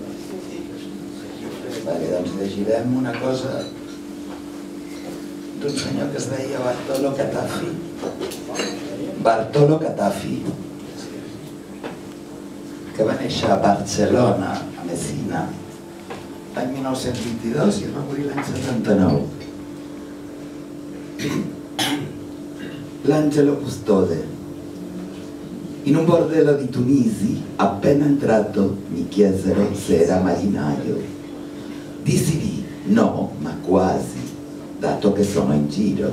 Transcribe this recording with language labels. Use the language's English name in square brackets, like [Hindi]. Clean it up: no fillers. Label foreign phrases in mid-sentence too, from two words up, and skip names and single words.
[Catalan] Vale, doncs llegirem una cosa d'un senyor que es deia Bartolo Catafi. Bartolo Catafi, que va néixer a Barcelona, a Messina, l'any 1922 i va morir l'any 79. L'Angelo Custode. [Italian] In un bordello di Tunisi, appena entrato, mi chiesero se era marinaio. Dissi di no, ma quasi, dato che sono in giro.